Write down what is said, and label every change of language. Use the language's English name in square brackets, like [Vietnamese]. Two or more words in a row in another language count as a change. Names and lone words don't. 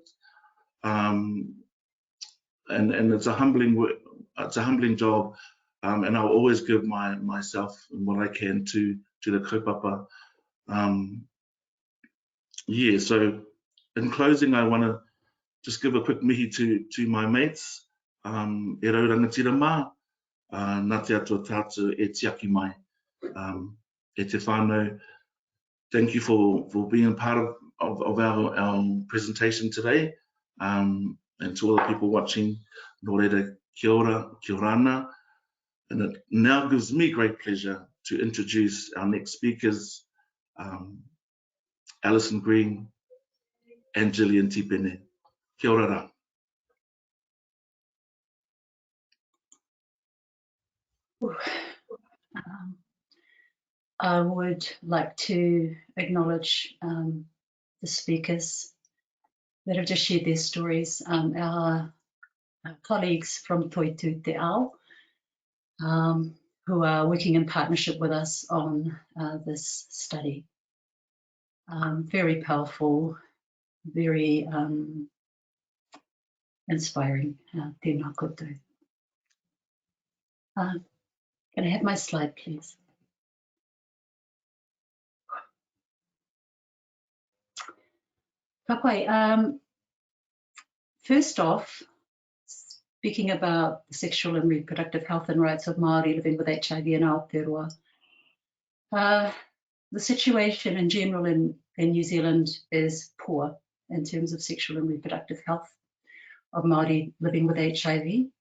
[English] And it's a humbling work. It's a humbling job, and I'll always give myself and what I can to the kaupapa. Yeah. So, in closing, I want to just give a quick mihi to my mates. [Māori] E rau rangatira mā, nā te atua tātou e tiaki mai. e te whānau. [English] Thank you for being part of our presentation today. And to all the people watching, [Māori] nō reira, kia ora, [Rarotongan] kia orana. [English] And it now gives me great pleasure to introduce our next speakers, Alison Green and Gillian Tipene. [Māori] Kia ora rā. [English] I would like to acknowledge the speakers that have just shared their stories, our colleagues from Toitu Te Ao, who are working in partnership with us on this study. Very powerful, very inspiring. [Māori] Tēnā koutou. [English] Can I have my slide, please? First off, speaking about the sexual and reproductive health and rights of Māori living with HIV in Aotearoa, the situation in general in New Zealand is poor in terms of sexual and reproductive health of Māori living with HIV.